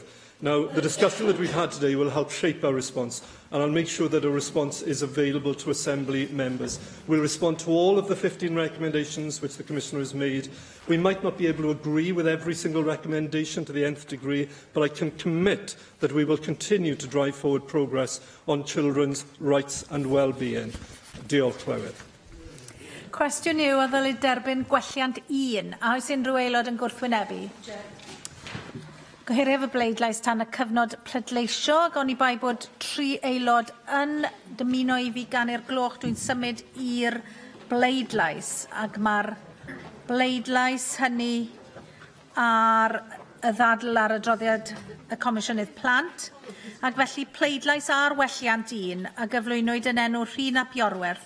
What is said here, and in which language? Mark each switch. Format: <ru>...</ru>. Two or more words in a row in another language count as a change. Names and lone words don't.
<en>Now, the discussion that we've had today will help shape our response, and I'll make sure that a response is available to Assembly members. We'll respond to all of the 15 recommendations which the Commissioner has made. We might not be able to agree with every single recommendation to the nth degree, but I can commit that we will continue to drive forward progress on children's rights and well-being.</en> <cy>Diolch, Llywydd. Cwestiwn yw a ddylid derbyn gwelliant 1. A oes unrhyw aelod yn gwrthwynebu? Gohiriaf y bleidlais tan y cyfnod pleidleisio, ac oni bai bod 3 aelod yn dymuno I fi gan i'r gloch, dwi'n symud i'r bleidlais, ac mae'r bleidlais hynny ar y ddadl ar adroddiad y Comisiynydd Plant, ac felly pleidlais ar welliant 1 a gyflwynwyd yn enw Rhun ap Iorwerth.</cy>